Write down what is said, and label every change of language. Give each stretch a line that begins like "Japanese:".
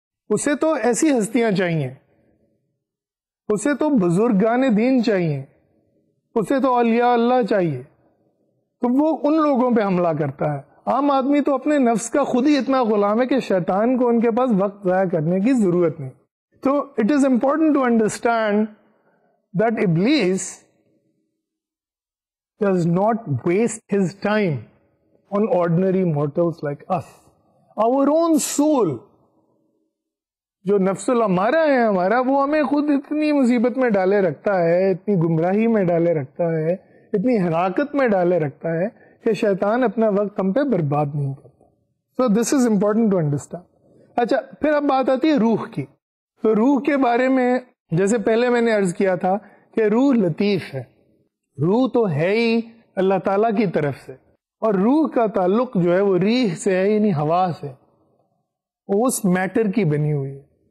Urdu: اسے تو ایسی ہستیاں چاہیے, اسے تو بزرگان دین چاہیے, اسے تو اولیاء اللہ چاہیے, تو وہ ان لوگوں پہ حملہ کرتا ہے. عام آدمی تو اپنے نفس کا خود ہی اتنا غلام ہے کہ شیطان کو ان کے پاس وقت ضائع کرنے کی ضرورت نہیں.
English: تو it is important to understand that Iblis does not waste his time on ordinary mortals like us. Our own soul,
Urdu: جو نفس الامارہ ہے ہمارا, وہ ہمیں خود اتنی مصیبت میں ڈالے رکھتا ہے, اتنی گمراہی میں ڈالے رکھتا ہے, اتنی حراکت میں ڈالے رکھتا ہے کہ شیطان اپنا وقت ہم پہ برباد نہیں کرتا.
English: So this is important to understand.
Urdu: اچھا, پھر اب بات آتی ہے روح کی. تو روح کے بارے میں جیسے پہلے میں نے عرض کیا تھا کہ روح لطیف ہے, روح تو ہے ہی اللہ تعالیٰ کی طرف سے، اور روح کا تعلق جو ہے وہ ریح سے ہے، یعنی ہوا سے، وہ اس میٹر کی بنی ہوئی ہے.